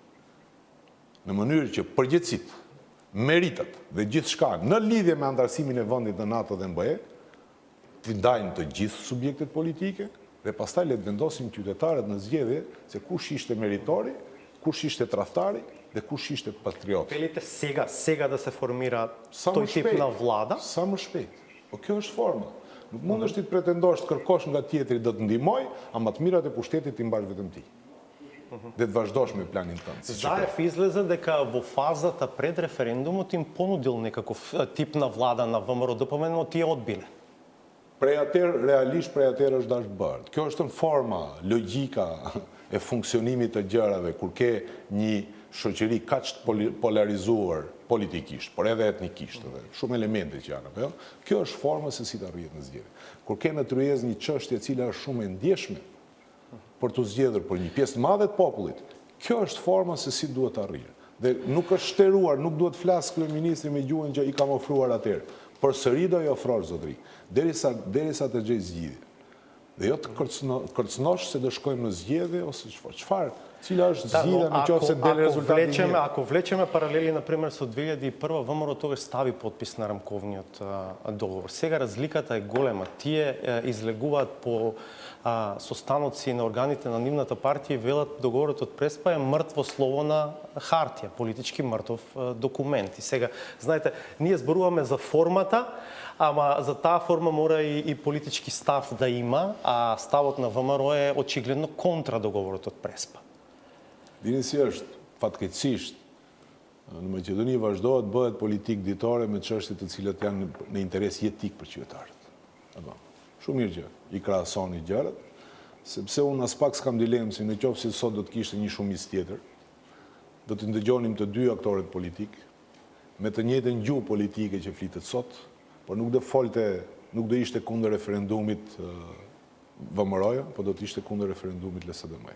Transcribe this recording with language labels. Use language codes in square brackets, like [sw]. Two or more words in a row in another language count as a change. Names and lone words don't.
[sq] në mënyrë që përgjegjësitë, meritat dhe gjithçka në lidhje me antarësimin e vendit në NATO dhe MBE të ndajnë të gjithë subjektet politike dhe pastaj le të vendosin qytetarët në zgjedhje se kush ishte meritori, kush ishte tradhtari dhe kush ishte patriot. [mk] Велите сега да се формира тој тип на влада? [sq] Sa më shpejt. Po kjo është forma. Nuk mund është ti të pretendosh të kërkosh nga tjetri do të ndihmoj, ama të mirat e pushtetit ti mbash vetëm ti. Dhe të vazhdosh me planin tënd. [mk] Заев излезе дека во фазата пред референдумот им понудил некаков тип на влада на ВМРО-ДПМН, но тие одбиле. [sq] Prej atëherë, realisht prej atëherë është dashur bërë. Kjo është në forma, logjika e funksionimit të gjërave, kur ke një shoqëri kaq të polarizuar politikisht, por edhe etnikisht, edhe shumë elemente që janë, apo jo? Kjo është forma se si të arrihet në zgjedhje. Kur ke në tryezë një çështje e cila është shumë e ndjeshme për të zgjedhur për një pjesë të madhe të popullit, kjo është forma se si duhet të arrihet. Dhe nuk është shteruar, nuk duhet flas kryeministri me gjuhën që i kam ofruar atëherë. Përsëri do i ofrosh zotëri, derisa të gjej zgjidhje. Dhe jo të kërcënosh se do shkojmë në zgjedhje ose çfarë. Cila është zgjidhja nëse del rezultati mirë. [mk] Ако влечеме паралели, например, со 2001 ВМРО тогаш стави подпис на рамковниот договор. Сега разликата е голема. Тие излегуваат по состаноци на органите на нивната партија и велат договорот од Преспа е мртво слово на хартија, политички мртов документ. И сега, знаете, ние зборуваме за формата, ама за таа форма мора и политички став да има, а ставот на ВМРО е очигледно контра договорот од Преспа. [sq] Dini si është, fatkeqësisht, në Maqedoni vazhdohet bëhet politikë ditore me çështje të cilat janë në interes jetik për qytetarët. Apo, shumë mirë që i krahasoni gjërat, sepse unë as pak s'kam dilemë se nëse sot do të kishte një shumicë tjetër, do të ndëgjonim të dy aktorët politik me të njëjtën gjuhë politike që flitet sot, por nuk do ishte kundër referendumit VMRO-ja, por do të ishte kundër referendumit LSDM-ja.